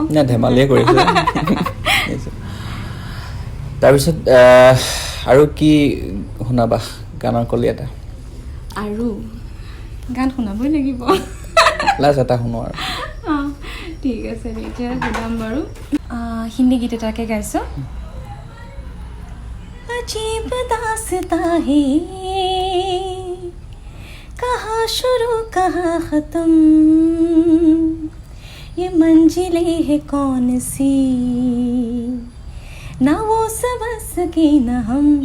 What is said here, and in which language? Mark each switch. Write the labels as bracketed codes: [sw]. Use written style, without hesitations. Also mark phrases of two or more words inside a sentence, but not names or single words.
[as] ধেমালিয়ে কৰিছোঁ তাৰপিছত আৰু কি শুনাবা গানৰ কলি এটা আৰু গান শুনাবই লাগিব লাষ্ট এটা শুনো আৰু ঠিক আছে এতিয়া শুনাম বাৰু হিন্দী গীত এটাকে গাইছোঁ [hi] अजीब दास्तां है कहाँ शुरू कहाँ ख़त्म ये मंजिलें है कौन सी ना वो समझ सके न हम